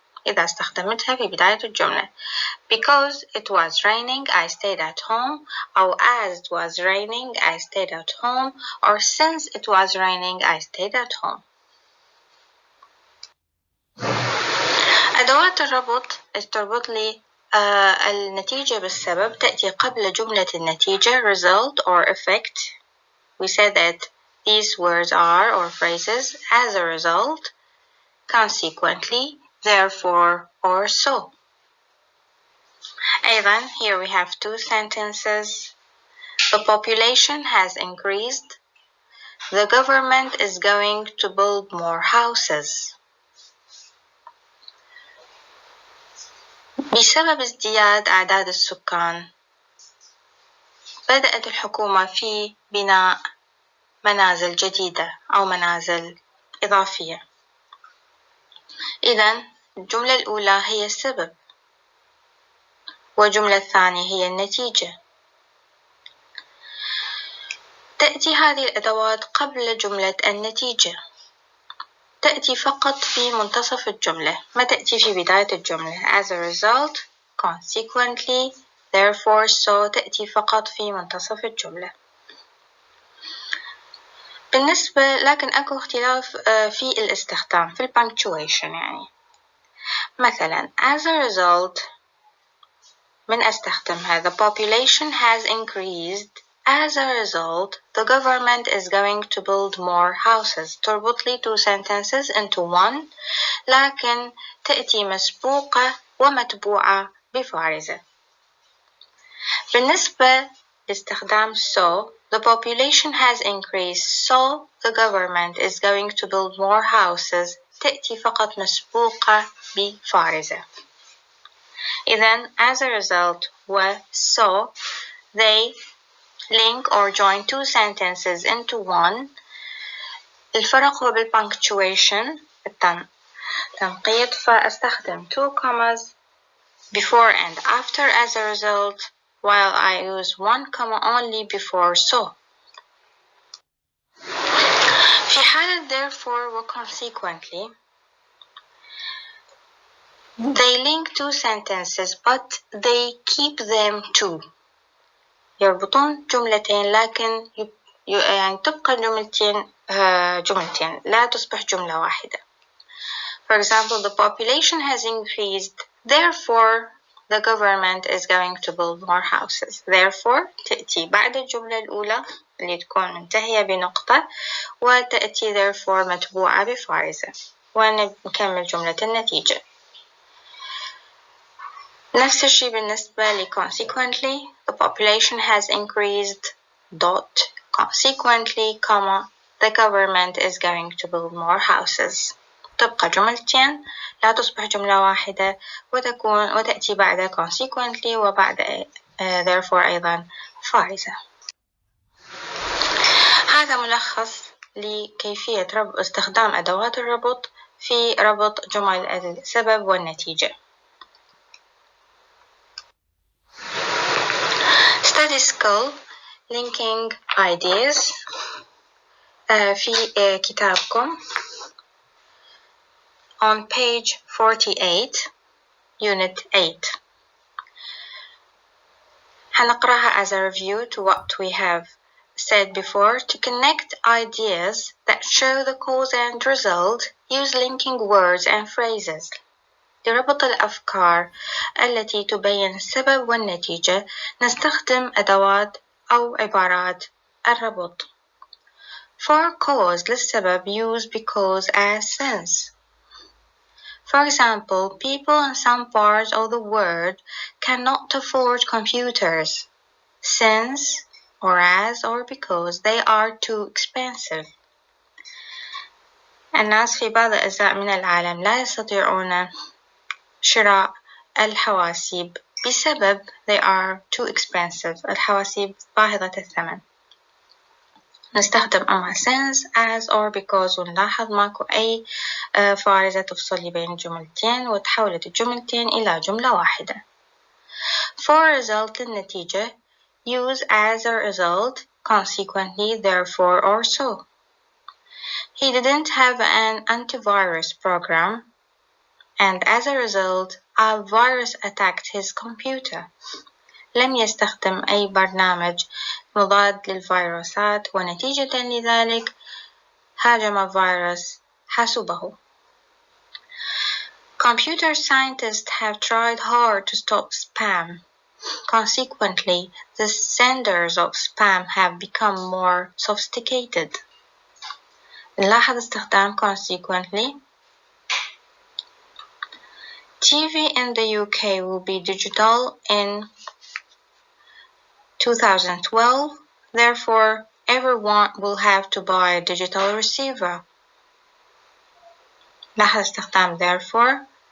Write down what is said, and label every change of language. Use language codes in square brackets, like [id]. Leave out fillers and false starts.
[ar] إذا استخدمتها في بداية الجملة [en] because it was raining I stayed at home [ar] أو [en] as it was raining I stayed at home or since it was raining I stayed at home. [ar] أدوات الربط تربط لي النتيجة بالسبب تأتي قبل جملة النتيجة [en] result or effect. We said that these words are or phrases as a result, consequently, therefore, or so. [ar] أيضا [en] here we have two sentences. The population has increased. The government is going to build more houses. [ar] بسبب ازدياد أعداد السكان بدأت الحكومة في بناء منازل جديدة أو منازل إضافية. إذن الجملة الأولى هي السبب والجملة الثانية هي النتيجة. تأتي هذه الأدوات قبل جملة النتيجة. تأتي فقط في منتصف الجملة ما تأتي في بداية الجملة. [en] As a result, consequently, therefore, so [ar] تأتي فقط في منتصف الجملة. بالنسبة لكن أكو اختلاف في الاستخدام في punctuation يعني. مثلا [en] as a result [ar] من أستخدمها [en] the population has increased. As a result, the government is going to build more houses. [ar] تربط لي [en] two sentences into one [ar] لكن تأتي مسبوقة ومتبوعة بفارزة. بالنسبة لاستخدام [en] so. The population has increased, so the government is going to build more houses. [ar] تأتي فقط مسبوقة بفارزة. إذن [en] as a result so they link or join two sentences into one. [ar] الفرق هو بالpunctuation التنقيط فأستخدم [en] two commas before and after as a result while I use one comma only before so. [ar] في حالة [en] therefore و consequently they link two sentences but they keep them two. [ar] يربطون جملتين لكن يعني تبقى الجملتين جملتين لا تصبح جملة واحدة. [en] For example, the population has increased, therefore the government is going to build more houses. [ar] Therefore تأتي بعد الجملة الأولى اللي تكون منتهية بنقطة وتأتي therefore متبوعة بفارزة ونكمل جملة النتيجة. نفس الشيء بالنسبة ل [en] consequently the population has increased dot consequently comma the government is going to build more houses. [ar] تبقى جملتين لا تصبح جملة واحدة وتأتي بعد consequently وبعد therefore أيضا فارزة. هذا ملخص لكيفية استخدام أدوات الربط في ربط جمل السبب والنتيجة. [en] Study skill linking ideas [ar] في كتابكم [en] on page 48 unit 8 [ar] هنقرأها [en] as a review to what we have said before. To connect ideas that show the cause and result, use linking words and phrases. [ar] لربط الأفكار التي تبين السبب والنتيجة نستخدم أدوات أو عبارات الربط. [en] For cause [ar] للسبب [en] use because as since. For example, people in some parts of the world cannot afford computers since or as or because they are too expensive. [ar] الناس في بعض الأجزاء من العالم لا يستطيعون شراء الحواسيب بسبب [en] they are too expensive. [ar] الحواسيب باهظة الثمن. نستخدم أما [en] since as or because [ar] ونلاحظ ماكو أي فارزة تفصل بين الجملتين وتحولت الجملتين إلى جملة واحدة. [en] For result [ar] النتيجة [en] use as a result consequently therefore or so. He didn't have an antivirus program and as a result a virus attacked his computer. [ar] لم يستخدم أي برنامج مضاد للفيروسات ونتيجة لذلك هاجم فيروس حاسوبه. [en] Computer scientists have tried hard to stop spam. Consequently, the senders of spam have become more sophisticated. [ar] نلاحظ استخدام consequently. [en] TV in the UK will be digital in 2012, therefore everyone will have to buy a digital receiver. [ar] لاحظ استخدام therefore.